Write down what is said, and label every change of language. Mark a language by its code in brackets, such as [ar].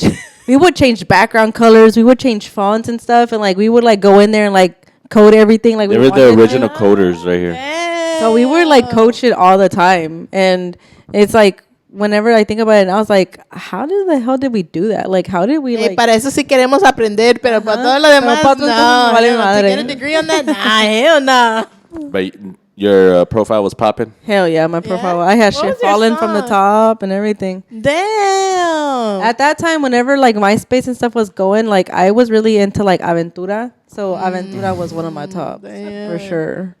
[en] change we would change background colors, we would change fonts and stuff, and like we would like go in there and like code everything like They we were the wanted. original coders right here. So we were like coaching all the time, and it's like whenever I think about it, I was like, how the hell did we do that? Like, how did we like? [es] Para eso sí queremos aprender, pero para todo lo demás, no. Vale madre. [en] To get a degree on that, nah, hell no. But your profile was popping? Hell yeah, my profile. I had shit falling from the top and everything. Damn. At that time, whenever like MySpace and stuff was going, like I was really into like Aventura. So Aventura was one of my tops for sure.